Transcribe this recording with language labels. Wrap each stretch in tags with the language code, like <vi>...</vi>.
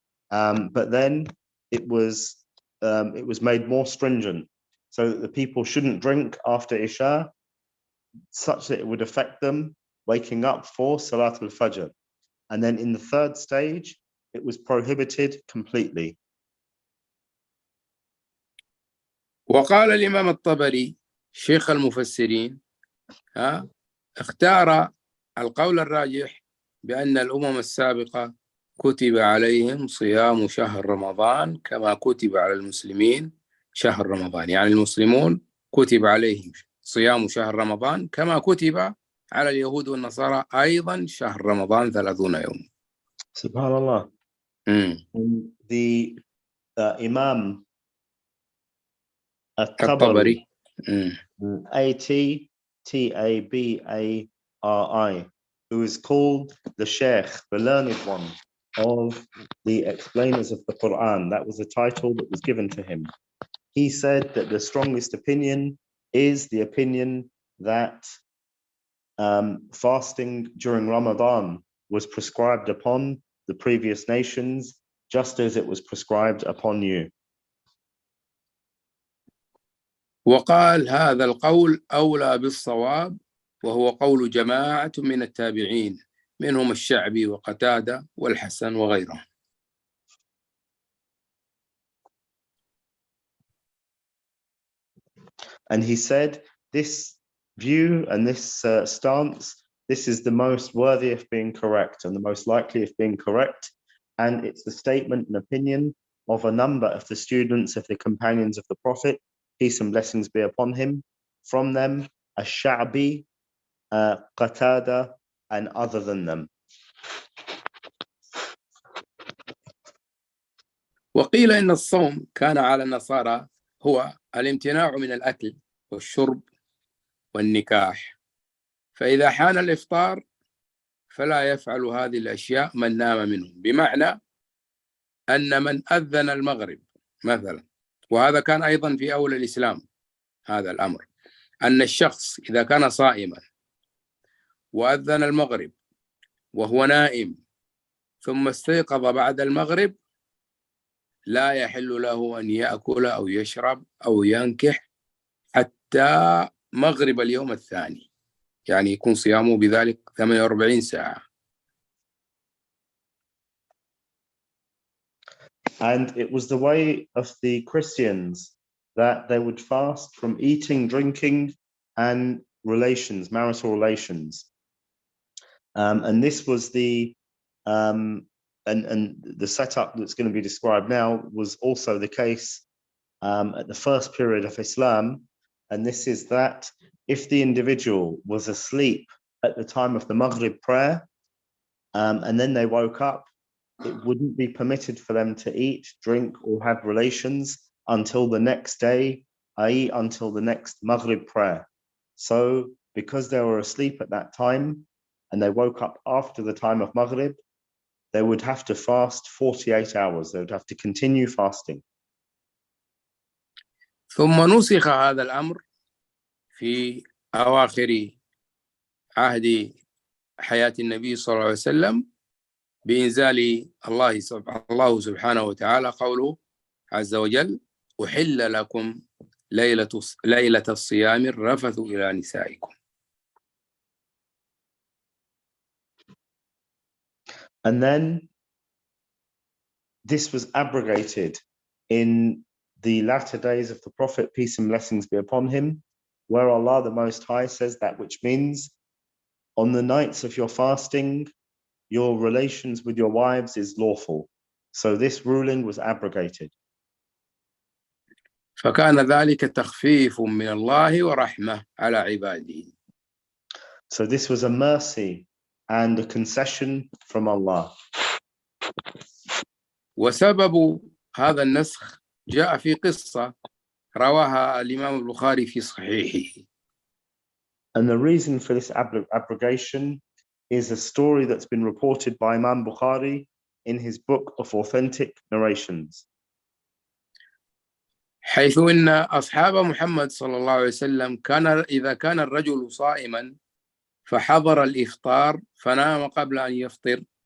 <en>But then it was made more stringent, so that the people shouldn't drink after Isha, such that it would affect them waking up for Salat al-Fajr. And then in the third stage, it was prohibited completely.</en> <ar>وقال الإمام الطبري شيخ المفسرين اختار القول الراجح بأن الأمم السابقة كتب عليهم صيام شهر رمضان كما كتب على المسلمين شهر رمضان، يعني المسلمون كتب عليهم صيام شهر رمضان كما كتب على اليهود والنصارى أيضا شهر رمضان 30 يوم. سبحان الله.</ar> <en>The Imam الطبري Attabari, who is called the Sheikh, the learned one of the explainers of the Quran. That was the title that was given to him. He said that the strongest opinion is the opinion that fasting during Ramadan was prescribed upon the previous nations, just as it was prescribed upon you.</en> <ar>وقال هذا القول أولى بالصواب وهو قول جماعة من التابعين منهم الشعبي وقتادة والحسن وغيرهم.</ar> <en>And he said, this view and this stance, this is the most worthy of being correct and the most likely of being correct. And it's the statement and opinion of a number of the students of the companions of the Prophet, peace and blessings be upon him. From them, Ash-Sha'bi, Qatada, and other than them.</en> <ar>وقيل إن الصوم كان على النصارى هو الامتناع من الأكل والشرب والنكاح، فإذا حان الإفطار فلا يفعل هذه الأشياء من نام منهم، بمعنى أن من أذن المغرب مثلا، وهذا كان أيضا في أول الإسلام هذا الأمر، أن الشخص إذا كان صائما وأذن المغرب وهو نائم ثم استيقظ بعد المغرب لا يحل له أن يأكل أو يشرب أو ينكح حتى مغرب اليوم الثاني، يعني يكون صيامه بذلك 48 ساعة.</ar> <en>And it was the way of the Christians that they would fast from eating, drinking, and relations, marital relations. And this was the and the setup that's going to be described now was also the case at the first period of Islam. And this is that if the individual was asleep at the time of the Maghrib prayer, and then they woke up, it wouldn't be permitted for them to eat, drink, or have relations until the next day, i.e. until the next Maghrib prayer. So because they were asleep at that time and they woke up after the time of Maghrib, they would have to fast 48 hours. They would have to continue fasting.</en> <ar>ثم نسخ هذا الأمر في أواخر عهد حياة النبي صلى الله عليه وسلم بإنزال الله سبحانه وتعالى قوله عز وجل: أحل لكم ليلة الصيام الرفث إلى نسائكم.</ar> <en>And then this was abrogated in the latter days of the Prophet, peace and blessings be upon him, where Allah the Most High says that, which means on the nights of your fasting, your relations with your wives is lawful. So this ruling was abrogated.</en> <ar>فكان ذلك تخفيف من الله ورحمة على عباده.</ar> <en>So this was a mercy and a concession from Allah.</en> <ar>وسبب هذا النسخ جاء في قصة رواها الإمام البخاري في صحيحه.</ar> <en>And the reason for this abrogation is a story that's been reported by Imam Bukhari in his book of authentic narrations.</en> <ar>حيث إن أصحاب محمد صلى الله عليه وسلم إذا كان الرجل صائما فحضر الإفطار فنام قبل أن يفطر.</ar>